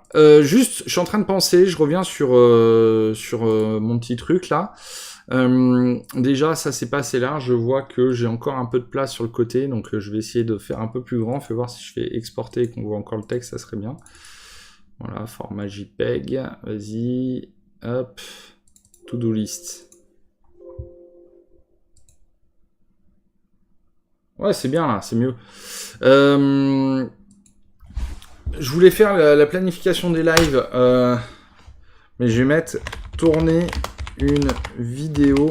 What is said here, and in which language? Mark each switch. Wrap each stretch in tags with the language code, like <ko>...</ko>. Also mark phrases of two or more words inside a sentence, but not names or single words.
<fr>Juste, je suis en train de penser, je reviens sur mon petit truc là. Déjà, ça c'est pas assez large. Je vois que j'ai encore un peu de place sur le côté, donc je vais essayer de faire un peu plus grand. Fais voir si je fais exporter et qu'on voit encore le texte, ça serait bien. Voilà, format JPEG. Vas-y, hop,</fr> <en>to-do list.</en> <fr>Ouais, c'est bien là, c'est mieux. Je voulais faire la planification des lives, mais je vais mettre tourner une vidéo.</fr>